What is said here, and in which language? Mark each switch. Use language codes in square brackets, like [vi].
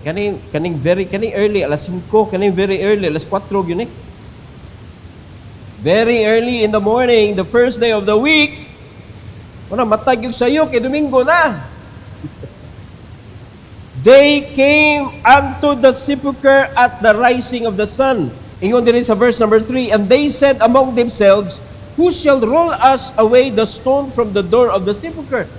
[ceb] Kaning early alas 5, kaning [en] very early [ceb] alas 4 gyud eh. [en] Very early in the morning, the first day of the week. [ceb] Wala matag yung sayo kay Domingo na. [en] They came unto the sepulchre at the rising of the sun. [ceb] Ingon din sa [en] verse number 3, and they said among themselves, who shall roll us away the stone from the door of the sepulchre?